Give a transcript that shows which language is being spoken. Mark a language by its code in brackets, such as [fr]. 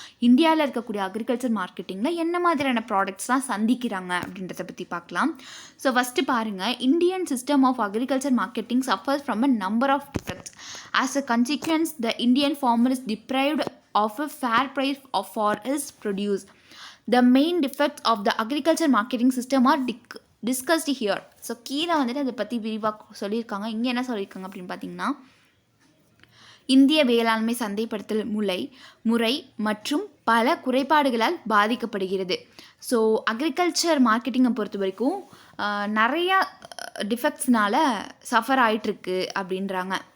[ta] இந்தியாவில் இருக்கக்கூடிய அக்ரிகல்ச்சர் மார்க்கெட்டிங்கில் என்ன மாதிரியான ப்ராடக்ட்ஸ்லாம் சந்திக்கிறாங்க அப்படின்றத பற்றி பார்க்கலாம். [en] So first பாருங்கள், Indian system of agriculture marketing suffers from a number of defects. As a consequence the Indian farmer is deprived of a fair price for is produce. The main defects of the agriculture marketing system are discussed here. [ta] So கீழே வந்துட்டு அதை பற்றி விரிவாக சொல்லியிருக்காங்க. இங்கே என்ன சொல்லியிருக்காங்க அப்படின்னு பார்த்தீங்கன்னா இந்திய வேளாண்மை சந்தைப்படுத்தல் முறை மற்றும் பல குறைபாடுகளால் பாதிக்கப்படுகிறது. ஸோ அக்ரிகல்ச்சர் மார்க்கெட்டிங்கை பொறுத்த வரைக்கும் நிறையா டிஃபெக்ட்ஸ்னால் சஃபர் ஆகிட்டுருக்கு அப்படின்றாங்க.